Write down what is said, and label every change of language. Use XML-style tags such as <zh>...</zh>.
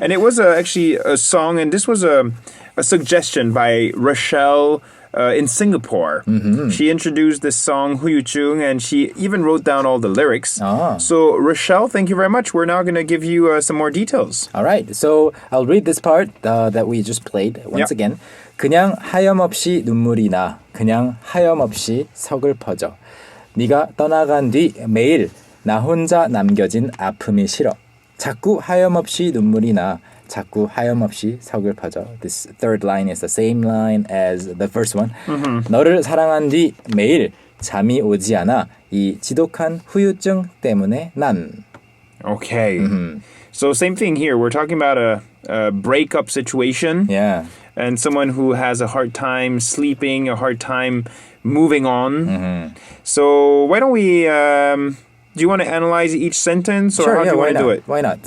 <en>And it was actually a song, and this was a suggestion by Rochelle in Singapore. She introduced this song, Huyuchung, and she even wrote down all the lyrics. So, Rochelle, thank you very much. We're now going to give you some more details. All right. So, I'll read this part that we just played once again.</en> <ko>그냥 하염없이 눈물이 나. 그냥 하염없이 서글퍼져. 네가 떠나간 뒤 매일 나 혼자 남겨진 아픔이 싫어. 자꾸 하염없이 눈물이 나. 자꾸 하염없이 서글퍼져.</ko> <en>This third line is the same line as the first one.</en> <ko>너를 사랑한 뒤 매일 잠이 오지 않아. 이 지독한 후유증 때문에 난.</ko> <en>Okay. So same thing here. We're talking about a breakup situation. Yeah. And someone who has a hard time sleeping, a hard time moving on. So why don't we... do you want to analyze each sentence, or how do you want to do it? Why not?</en>